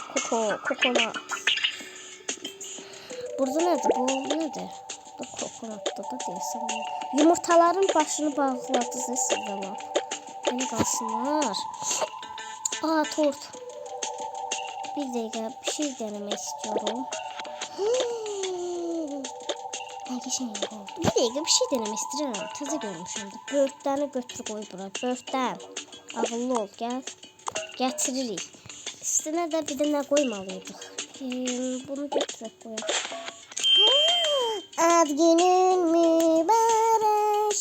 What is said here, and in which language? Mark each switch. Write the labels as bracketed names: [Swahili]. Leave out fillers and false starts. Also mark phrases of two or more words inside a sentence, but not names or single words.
[Azerbaijani] Kokonat. Burada nədir? Bu nədir? Bu kokonatda da deyilsin. Yumurtaların başını bağladınız siz də lap. Beni qalsınlar. Tort. Bir dəqiqə [Turkish] bir şey denemek istiyorum. [Azerbaijani] Bir dəqiqə [Turkish] bir şey denemek istiyorum. [Azerbaijani] Təzə görmüşəm də. Böğürtlərini götür qoy bura. Böğürtlen. Ağıllı ol, gəl. Gətiririk. Üstünə də bir də nə qoymalıydıq? Bunu götürək qoyaq. Ad günün mübarək.